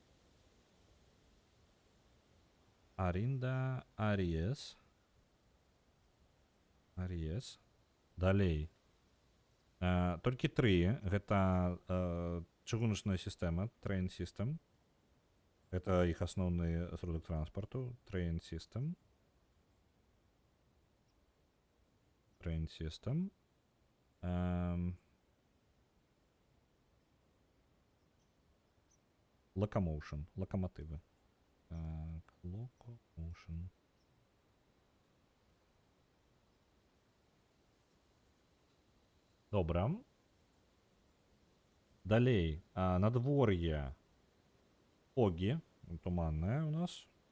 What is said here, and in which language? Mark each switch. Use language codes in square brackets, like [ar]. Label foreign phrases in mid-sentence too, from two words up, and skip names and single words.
[be] Аринда Ариес. Ариес. Далей. Толькі 3. Гэта чыгуначная сістэма. [en] Train System. [be] Гэта іх асноўны сродак транспарту. [en] Train System. Train System. [be] Locomotion. Локомотивы. Так, Locomotion. Добра. Далей. Надвор'е. Огі. Туманная у нас.